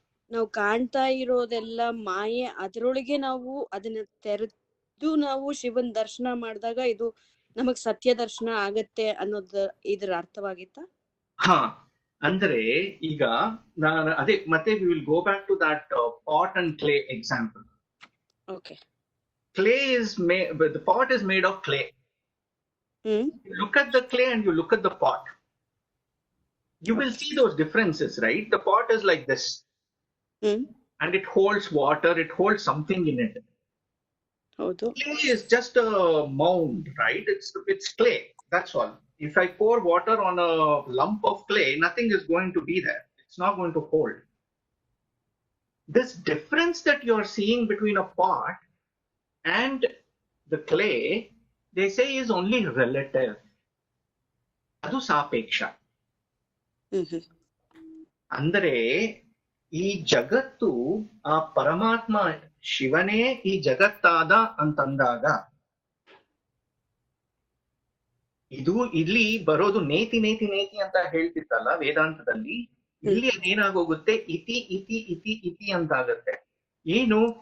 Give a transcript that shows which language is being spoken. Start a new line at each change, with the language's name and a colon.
Kannada: ನಾವು ಕಾಣ್ತಾ ಇರೋದೆಲ್ಲ ಮಾಯೆ, ಅದ್ರೊಳಗೆ ನಾವು ಅದನ್ನ ತೆರೆದು ನಾವು ಶಿವನ್ ದರ್ಶನ ಮಾಡಿದಾಗ ಇದು ನಮಗ್ ಸತ್ಯ ದರ್ಶನ ಆಗತ್ತೆ ಅನ್ನೋದು ಇದ್ರ ಅರ್ಥವಾಗಿತ್ತ? ಹಾ, ಅಂದ್ರೆ ಈಗ ನಾನು ಅದೇ ಮತ್ತೆ
English: We will go back to that pot and clay example. Okay. Clay is made, but the pot is made of clay. You look at the clay and you look at the pot. You will see those differences, right? The pot is like this. And it holds water, it holds something in it. Clay is just a mound, right? It's clay, that's all. If I pour water on a lump of clay, nothing is going to be there. It's not going to hold. This difference that you are seeing between a pot and the clay, they say, is only relative.
Kannada: Adu sapeksha. Andre ಈ ಜಗತ್ತು ಆ ಪರಮಾತ್ಮ ಶಿವನೇ ಈ ಜಗತ್ತಾದ ಅಂತಂದಾಗ ಇದು ಇಲ್ಲಿ ಬರೋದು ನೇತಿ ನೇತಿ ನೇತಿ ಅಂತ ಹೇಳ್ತಿತ್ತಲ್ಲ ವೇದಾಂತದಲ್ಲಿ, ಇಲ್ಲಿ ಅದೇನಾಗೋಗುತ್ತೆ ಇತಿ ಇತಿ ಇತಿ ಇತಿ ಅಂತಾಗತ್ತೆ. ಏನು?